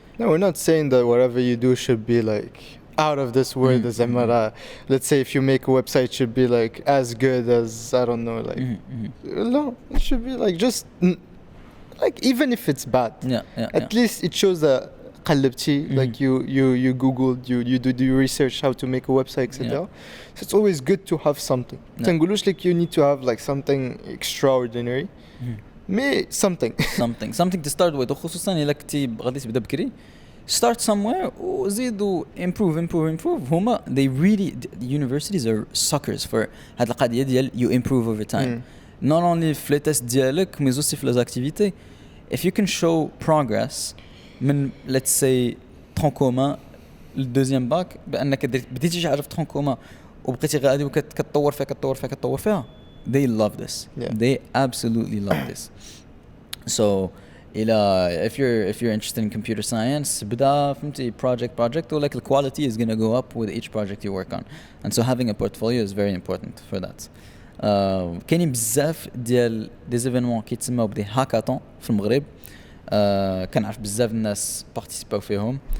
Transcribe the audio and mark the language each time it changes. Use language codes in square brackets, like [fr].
[en] No, we're not saying that whatever you do should be like out of this world as let's say if you make a website should be like as good as I don't know like no, it should be like just like even if it's bad at least it shows that قلبتي like you googled you do your research how to make a website, etc. So it's always good to have something. [ar] تنقولوش [en] like you need to have like something extraordinary something to start with. [ar] وخصوصا إلا كنتي غادي تبدا بكري [en] start somewhere [ar] وزيدوا improve. [en] هما they really the universities are suckers for [ar] هاد القضية ديال [en] you improve over time. Not only [ar] في لي تيست ديالك [fr] mais aussi [ar] في [fr] les activités. [en] If you can show progress [ar] من let's say tronc commun الدوزيام باك بأنك بديتي شي حاجة في tronc commun وبقيتي غادي وكتطور فيها [en] they love this. They absolutely love this. So if you're interested in computer science [ar] بدا فهمتي [en] project or like the quality is going to go up with each project you work on, and so having a portfolio is very important for that. [ar] كاينين بزاف ديال دي زيفينمون كيتسموا بدي هاكاطون في المغرب. كنعرف بزاف الناس بارتيسيباو فيهم.